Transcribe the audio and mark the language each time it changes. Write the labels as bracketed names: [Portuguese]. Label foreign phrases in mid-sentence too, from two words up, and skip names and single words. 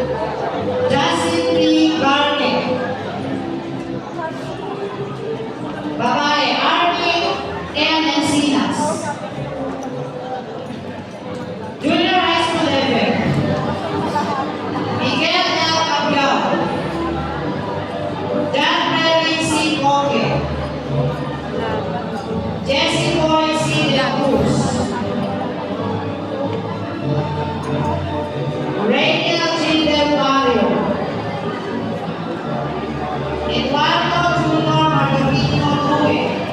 [Filipino] Justin P. Garnet. Babae, Arnie M. Encinas. [English] Junior High School level. [Filipino] Miguel L. Cabiao. Dan Mary C. Coque. Jessie Boy C. De la Cruz. Rachel G. Del Barrio. Eduardo Junior Martino Nue.